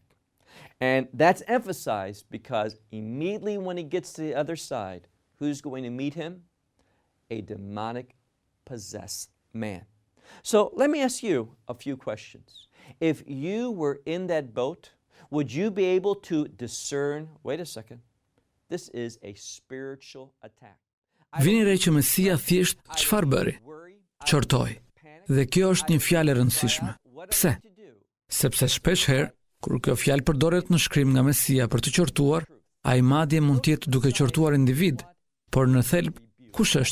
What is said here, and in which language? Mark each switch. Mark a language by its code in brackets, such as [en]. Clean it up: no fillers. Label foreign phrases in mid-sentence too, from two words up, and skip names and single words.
[en] And that's emphasized because immediately when he gets to the other side, who's going to meet him? A demonic possessed man. So let me ask you a few questions. If you were in that boat, would you be able to discern, wait a second, this is a spiritual attack. [sq] Vini re që Mesia thjesht çfarë bëri? Qortoi. Dhe kjo është një fjalë e rëndësishme. Pse? Sepse shpesh herë kur kjo fjalë përdoret në shkrim nga Mesia për të qortuar, ai madje mund të jetë duke qortuar individ, por në thelb kush është?